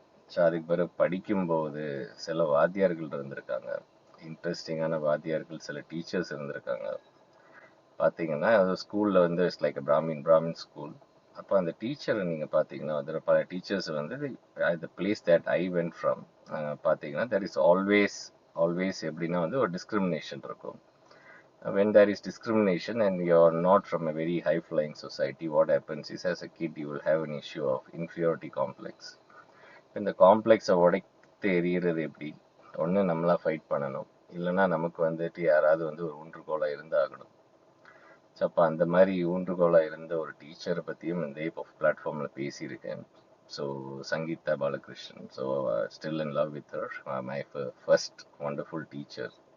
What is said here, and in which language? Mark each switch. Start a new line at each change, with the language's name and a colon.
Tamil: So அதுக்கு பிறகு படிக்கும்போது சில வாத்தியார்கள் இருந்திருக்காங்க, இன்ட்ரெஸ்டிங்கான வாத்தியார்கள், சில டீச்சர்ஸ் இருந்திருக்காங்க. பார்த்தீங்கன்னா அது ஸ்கூலில் வந்து
English: It's like Brahmin school.
Tamil: அப்போ அந்த டீச்சரை நீங்கள் பார்த்தீங்கன்னா அதில் பல டீச்சர்ஸ் வந்து
English: the place that I went from
Tamil: பார்த்தீங்கன்னா
English: there is always
Tamil: எப்படின்னா வந்து ஒரு டிஸ்கிரிமினேஷன் இருக்கும்.
English: When there is discrimination and you're not from a very high flying society, what happens is as a kid you will have an issue of inferiority complex.
Tamil: இந்த காம்ப்ளெக்ஸை உடைத்து எறிகிறது எப்படி? ஒன்று நம்மளா fight பண்ணணும், இல்லைன்னா நமக்கு வந்துட்டு யாராவது வந்து ஒரு ஊன்றுகோலாக இருந்தாகணும். ஸோ அப்போ அந்த மாதிரி ஊன்றுகோலாக இருந்த ஒரு டீச்சரை பற்றியும் இந்த இப்போ பிளாட்ஃபார்மில் பேசியிருக்கேன்.
English: So Sangeetha Balakrishnan. So still in love with her, my first wonderful teacher.